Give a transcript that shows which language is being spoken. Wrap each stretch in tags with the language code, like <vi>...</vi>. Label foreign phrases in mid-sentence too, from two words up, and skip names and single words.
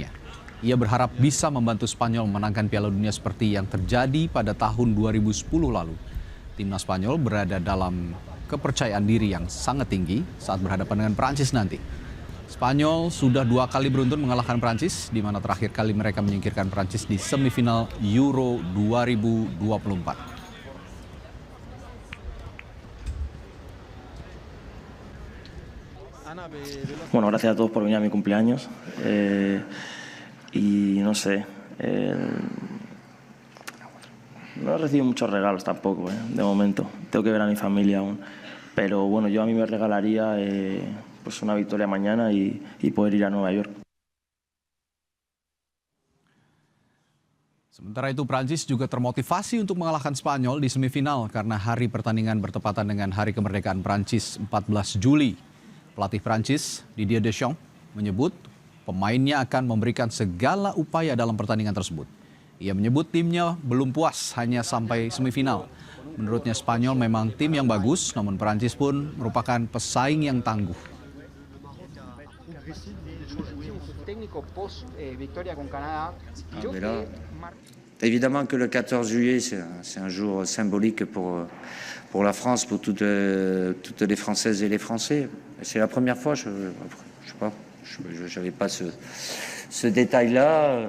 <id>Ia berharap bisa membantu Spanyol memenangkan Piala Dunia seperti yang terjadi pada tahun 2010 lalu. Timnas Spanyol berada dalam kepercayaan diri yang sangat tinggi saat berhadapan dengan Perancis nanti. Spanyol sudah 2 kali beruntun mengalahkan Perancis, di mana terakhir kali mereka menyingkirkan Perancis di semifinal Euro 2024.</id> <es>Bueno, gracias a todos por venir a mi cumpleaños. Y no sé, no he recibido muchos regalos tampoco, de momento. Tengo que ver a mi familia aún. Pero bueno, yo a mí me regalaría pues una victoria mañana y poder ir a Nueva York.</es> <id>Sementara itu Prancis juga termotivasi untuk mengalahkan Spanyol di semifinal karena hari pertandingan bertepatan dengan hari kemerdekaan Prancis 14 Juli. Pelatih Prancis, Didier Deschamps, menyebut pemainnya akan memberikan segala upaya dalam pertandingan tersebut. Ia menyebut timnya belum puas hanya sampai semifinal. Menurutnya Spanyol memang tim yang bagus, namun Perancis pun merupakan pesaing yang tangguh.</id> <fr>Évidemment que le 14 juillet, c'est un jour symbolique pour la France, pour toutes les Françaises et les Français. C'est la première fois, je sais pas, j'avais pas ce détail-là.</fr>